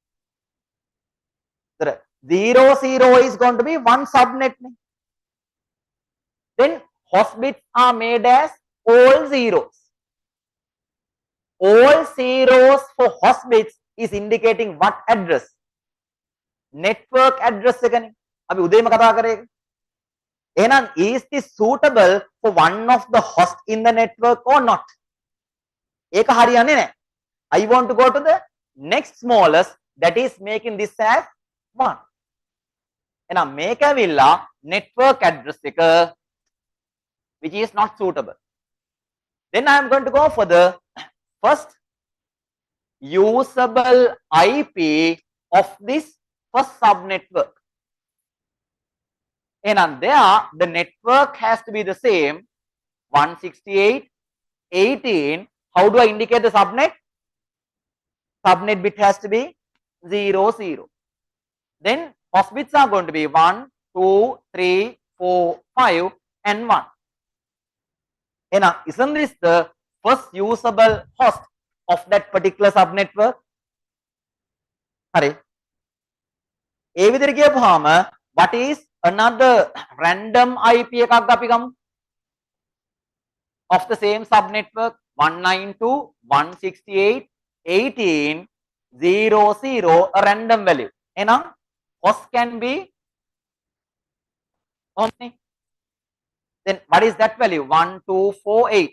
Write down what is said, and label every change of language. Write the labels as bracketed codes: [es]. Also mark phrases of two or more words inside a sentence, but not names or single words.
[en] 0 0 is going to be one subnet. Then host bits are made as all zeros. All zeros for host bits is indicating what address? Network address [si] එකනේ. අපි උදේම කතා කරේ. [en] එහෙනම් is this suitable for one of the host in the network or not? [si] ඒක හරියන්නේ නැහැ. [en] I want to go to the next smallest, that is making this as 1. [si] එහෙනම් මේක ඇවිල්ලා [en] network address [si] එක, [en] which is not suitable. Then I am going to go for the first usable IP of this first subnetwork. And there the network has to be the same 168.18. How do I indicate the subnet? Subnet bit has to be 0 0. Then host bits are going to be 1 2 3 4 5 and 1. And isn't this the first usable host of that particular subnetwork? Hare. [si] ඒ විදිහට කියපුවාම [en] what is another random IP [si] එකක් අපි ගමු [en] of the same subnetwork 192.168.18.00 a random value. Enam host can be how many? Then what is that value? 1248.